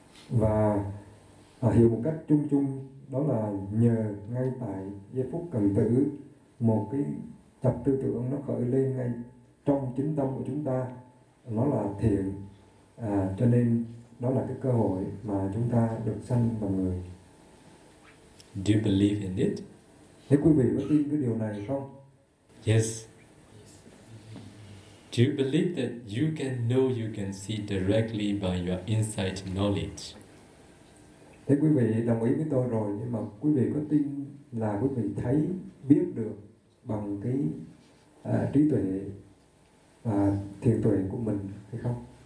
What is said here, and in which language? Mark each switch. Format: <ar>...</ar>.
<vi>Và hiểu một cách chung chung đó là nhờ ngay tại giây phút cần tử, một cái tập tư tưởng nó khởi lên ngay trong chính tâm của chúng ta, nó là thiện, cho nên đó là cái cơ hội mà chúng ta được sanh vào người.</vi> <en>Do you believe in it?</en> <vi>Thế quý vị có tin cái điều này không?</vi> <en>Yes. Do you believe that you can know, you can see directly by your insight knowledge?</en> <vi>Thế quý vị đồng ý với tôi rồi, nhưng mà quý vị có tin là quý vị thấy, biết được bằng cái trí tuệ và thiền tuệ của mình hay không?</vi>